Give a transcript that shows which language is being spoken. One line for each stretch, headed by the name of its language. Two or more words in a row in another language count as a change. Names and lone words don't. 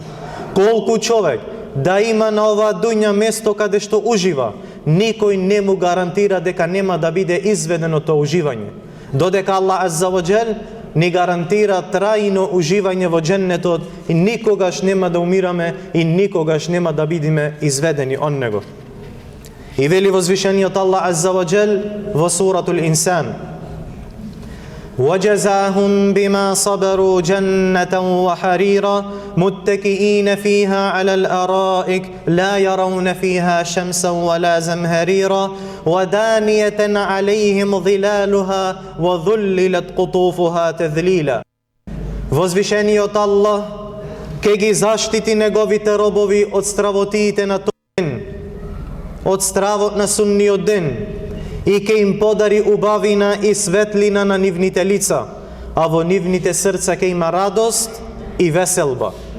Macedonian: Колку човек да има на оваа дуња место каде што ужива, никој не му гарантира дека нема да биде изведено тоа уживање. Додека Аллах
Arabic: عز وجل
Macedonian: ни гарантира трајно уживање во дженнетот и никогаш нема да умираме и никогаш нема да бидеме изведени од него. И вели возвишениот Аллах
Arabic: عز وجل во سورة الإنسان: وَجَزَاهُمْ بِمَا صَبَرُوا جَنَّةً وَحَرِيرًا مُتَّكِئِينَ فِيهَا عَلَى الْأَرَائِكِ لَا يَرَوْنَ فِيهَا شَمْسًا وَلَا زَمْهَرِيرًا وَدَانِيَةً عَلَيْهِمْ ظِلَالُهَا وَذُلِّلَتْ قُطُوفُهَا تَذْلِيلًا.
Macedonian: Возвишениот Аллах ке ги заштити неговите робови од стравотиите на тој ден, од стравот на сумниот ден, и ке им подари убавина и светлина на нивните лица, а во нивните срца ке има радост и веселба.